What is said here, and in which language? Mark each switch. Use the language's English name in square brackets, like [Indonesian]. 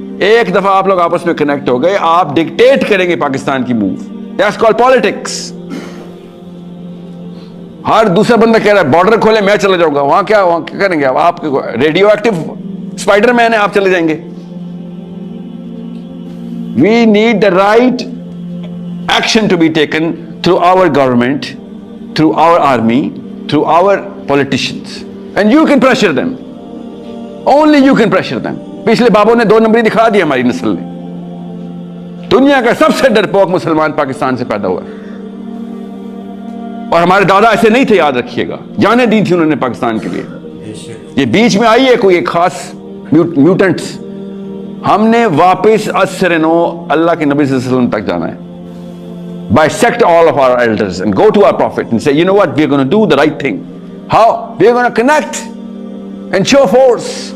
[Urdu] ایک دفعہ آپ لوگ آپس میں کنیکٹ ہو گئے, آپ ڈکٹیٹ کریں گے پاکستان کی موو. [English] That's called politics. [Urdu] ہر دوسرا بندہ کہہ رہا ہے بارڈر کھولے, میں چلا جاؤں گا, وہاں کیا کریں گے آپ ریڈیو ایکٹیو اسپائڈر مین ہے, آپ چلے جائیں گے. [English] We need the right action to be taken through our government, through our army, through our politicians. And you can pressure them. Only you can pressure them. [Urdu] پچھلے بابوں نے 2 نمبری دکھا دیا ہماری نسل نے. دنیا کا سب سے ڈرپوک مسلمان پاکستان سے پیدا ہوا ہے. اور ہمارے دادا ایسے نہیں تھے, یاد رکھیے گا, جانیں دی تھی انہوں نے پاکستان کے لیے. یہ بیچ میں آئی ہے کوئی ایک خاص میوٹنٹس, ہم نے واپس اسرنو اللہ کے نبی صلی اللہ علیہ وسلم تک جانا ہے. [English] Bisect all of our elders and go to our prophet and say, you know what, we're going to do the right thing. How? We're going to connect and show force.